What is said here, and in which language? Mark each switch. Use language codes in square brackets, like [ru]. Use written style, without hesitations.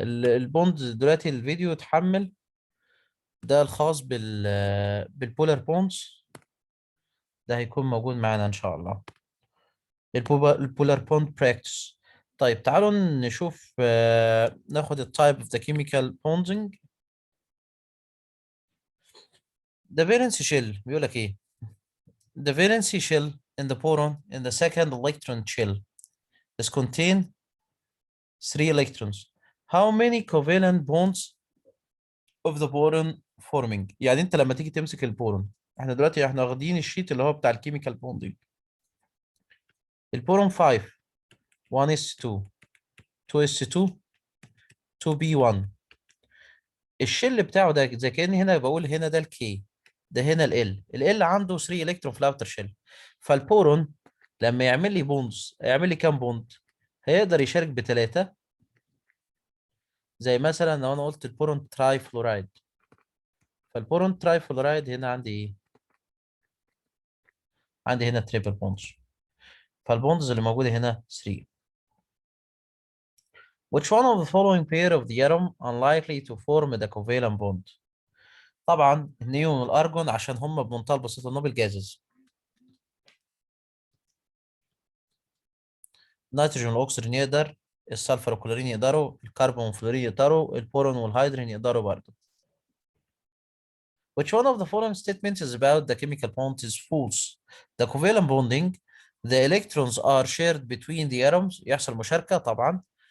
[ar] البوند دلوقتي الفيديو اتحمل، ده الخاص بالبولار بوندز، ده هيكون موجود معانا ان شاء الله. البولار بوند براكتس. طيب تعالوا نشوف، ناخد التايب اوف ذا كيميكال بوندنج. ده فالنسي شيل بيقول لك ايه؟ [en] The valency shell in the boron in the second electron shell is contain 3 electrons. How many covalent bonds of the boron forming؟ [ar] يعني انت لما تيجي تمسك البورون، احنا دلوقتي واخدين الشيت اللي هو بتاع الكيميكال بوندنج. البورون 5 1s2 2s2 2b1. الشل بتاعه ده زي كأني هنا بقول هنا ده الكي، ده هنا ال عنده 3 الكترون في الاوتر شيل. فالبورون لما يعمل لي بوندز يعمل لي كام بوند؟ هيقدر يشارك بثلاثة. زي مثلا لو انا قلت البورون تراي فلورايد، فالبورون تراي فلورايد هنا عندي ايه؟ عندي هنا تريبل بوندز، فالبوندز اللي موجودة هنا 3. [en] Which one of the following pair of the atom unlikely to form the covalent bond؟ [ar] طبعا النيون والارجون عشان هم بمنتهى البساطة نوبل جازز. النيتروجين والاكسجين يقدر، السلفر والكلورين يقدروا، الكربون والفلورين يقدروا، البورون والهيدروجين يقدروا برضه. [en] Which one of the following statements is about the chemical bond is false؟ The covalent bonding the electrons are shared between the atoms، [ar] يحصل مشاركة طبعا.